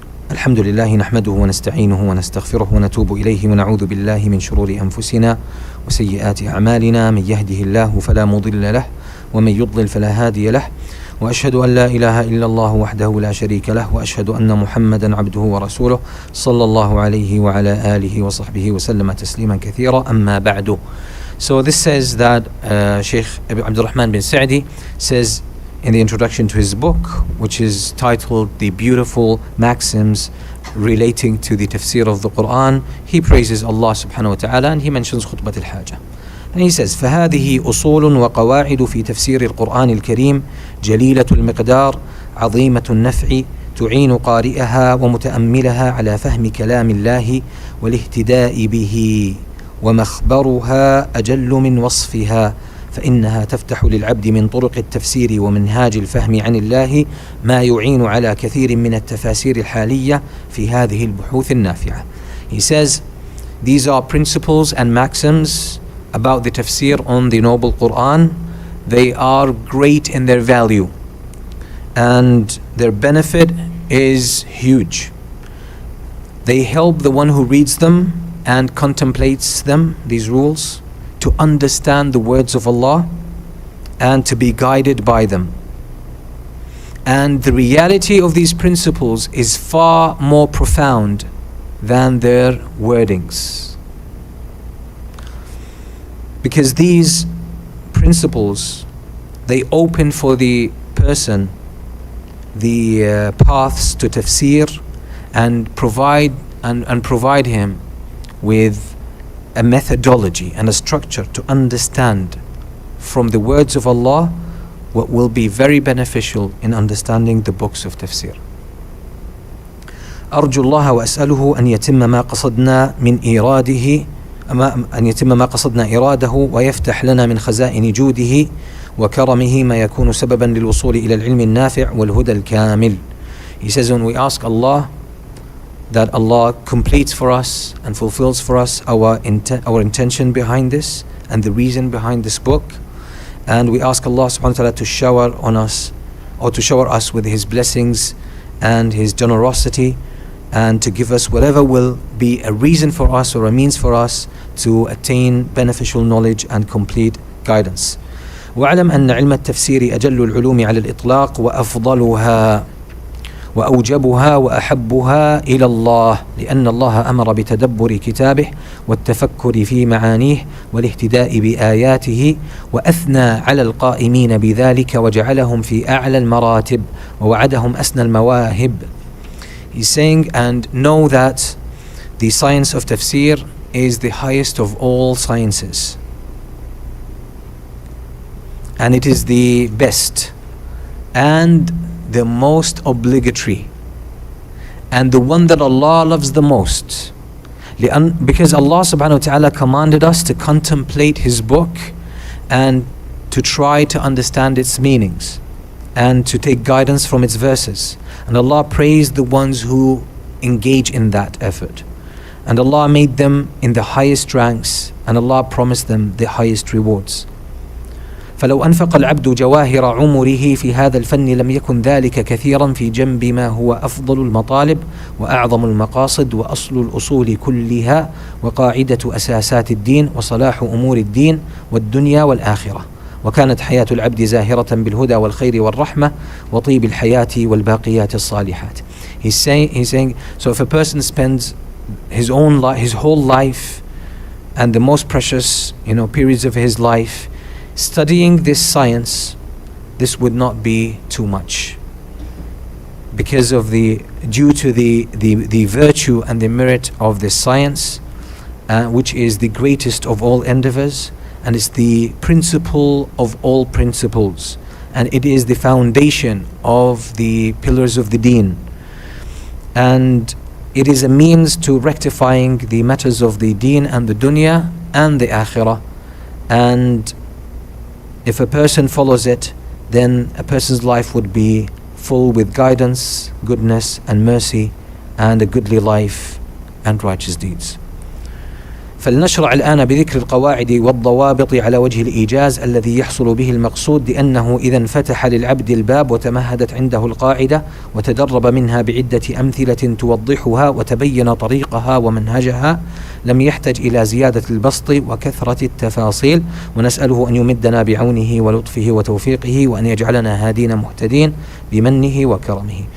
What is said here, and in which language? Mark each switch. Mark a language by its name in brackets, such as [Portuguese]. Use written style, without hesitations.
[Arabic] الحمد لله نحمده ونستعينه ونستغفره ونتوب إليه ونعوذ بالله من شرور أنفسنا وسيئات أعمالنا، من يهده الله فلا مضل له ومن يضلل فلا هادي له، وأشهد أن لا إله إلا الله وحده لا شريك له، وأشهد أن محمدا عبده ورسوله صلى الله عليه وعلى آله وصحبه وسلم تسليما كثيرا. أما بعد. [English] So this says that Sheikh Abdul Rahman bin Sa'di says in the introduction to his book, which is titled The Beautiful Maxims Relating to the Tafsir of the Qur'an, he praises Allah subhanahu wa ta'ala and he mentions khutbat al-hajah. And he says: [Arabic] فهذه أصول وقواعد في تفسير القرآن الكريم جليلة المقدار عظيمة النفع تعين قارئها ومتأملها على فهم كلام الله والاهتداء به، ومخبرها أجل من وصفها، فإنها تفتح للعبد من طرق التفسير ومنهاج الفهم عن الله ما يعين على كثير من التفاسير الحالية في هذه البحوث النافعة. [English] He says these are principles and maxims about the tafsir on the noble Qur'an. They are great in their value and their benefit is huge. They help the one who reads them and contemplates them, these rules, to understand the words of Allah and to be guided by them. And the reality of these principles is far more profound than their wordings. Because these principles, they open for the person the paths to tafsir and provide him with a methodology and a structure to understand from the words of Allah what will be very beneficial in understanding the books of tafsir. [Arabic] أرجو الله وأسأله أن يتم ما قصدنا من إيراده أن يتم ما قصدنا إراده ويفتح لنا من خزائن جوده وكرمه ما يكون سببا للوصول إلى العلم النافع والهدى الكامل. [English] He says, when we ask Allah that Allah completes for us and fulfills for us our intention behind this and the reason behind this book, and we ask Allah subhanahu wa ta'ala to shower on us, or to shower us with His blessings and His generosity, and to give us whatever will be a reason for us or a means for us to attain beneficial knowledge and complete guidance. [Arabic] واعلم أن علم التفسير أجل العلوم على الإطلاق وأفضلها وأوجبها وأحبها إلى الله، لأن الله أمر بتدبر كتابه والتفكر في معانيه والاهتداء بآياته، وأثنى على القائمين بذلك وجعلهم في أعلى المراتب ووعدهم أسنى المواهب. [English] He's saying, and know that the science of tafsir is the highest of all sciences, and it is the best and the most obligatory and the one that Allah loves the most, because Allah subhanahu wa ta'ala commanded us to contemplate His book and to try to understand its meanings and to take guidance from its verses. And Allah praised the ones who engage in that effort, and Allah made them in the highest ranks, and Allah promised them the highest rewards. [Arabic] فلو أنفق العبد جواهر عمره في هذا الفن لم يكن ذلك كثيرا في جنب ما هو أفضل المطالب وأعظم المقاصد وأصل الأصول كلها وقاعدة أساسات الدين وصلاح أمور الدين والدنيا والآخرة، وكانت حياة العبد زاهرة بالهدى والخير والرحمة وطيب الحياة والباقيات الصالحات. [English] He's saying, so if a person spends his whole life and the most precious periods of his life studying this science, this would not be too much, because of due to the virtue and the merit of this science, which is the greatest of all endeavors, and it's the principle of all principles. and it is the foundation of the pillars of the deen, and it is a means to rectifying the matters of the deen and the dunya and the akhirah. And if a person follows it, then a person's life would be full with guidance, goodness and mercy, and a goodly life and righteous deeds. [Arabic] فلنشرع الآن بذكر القواعد والضوابط على وجه الإيجاز الذي يحصل به المقصود، لأنه إذا انفتح للعبد الباب وتمهدت عنده القاعدة وتدرب منها بعدة أمثلة توضحها وتبين طريقها ومنهجها، لم يحتج إلى زيادة البسط وكثرة التفاصيل، ونسأله أن يمدنا بعونه ولطفه وتوفيقه وأن يجعلنا هادين مهتدين بمنه وكرمه.